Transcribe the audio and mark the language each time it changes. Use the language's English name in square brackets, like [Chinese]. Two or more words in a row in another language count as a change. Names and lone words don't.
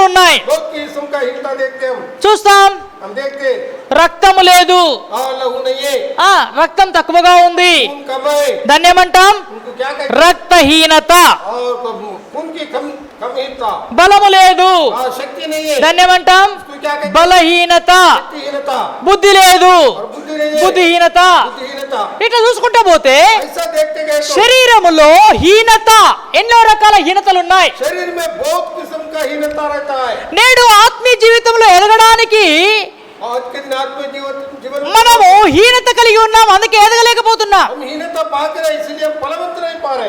[Telugu] ఉన్నాయి. [Hindi] बहुत किस्म का हीनता देखते [Telugu] చూస్తాం, [Hindi] हम देखते [Telugu] రక్తము లేదు, [Hindi] लहू नहीं है, [Telugu] రక్తం తక్కువగా ఉంది, [Hindi] खून कम है, [Telugu] దాన్ని ఏమంటాం? [Hindi] उनको क्या कहते हैं? [Telugu] రక్తహీనత. [Hindi] और खून की कमहीनता, [Telugu] బలము లేదు, [Hindi] शक्ति नहीं है, [Telugu] దాన్ని ఏమంటాం? [Hindi] उसको क्या कहते हैं? [Telugu] బలహీనత. [Hindi] शक्तिहीनता, [Telugu] బుద్ధి లేదు, [Hindi] और बुद्धि नहीं है, [Telugu] బుద్ధిహీనత. [Hindi] बुद्धिहीनता। [Telugu] ఇట్లా చూసుకుంటా పోతే [Hindi] ऐसा देखते गए तो [Telugu] శరీరములో హీనత, ఎన్నో రకాల హీనతలు ఉన్నాయి. [Hindi] शरीर में बहुत किस्म का हीनता रहता है। [Telugu] నేడు ఆత్మీయ జీవితంలో ఎదగడానికి [Hindi] आज के दिन आत्म जीवन में [Telugu] మనము హీనత కలిగి ఉన్నాం, అందుకే ఎదగలేకపోతున్నాం. [Hindi] हम हीनता पाते रहे, इसलिए हम फलवंत नहीं पा रहे।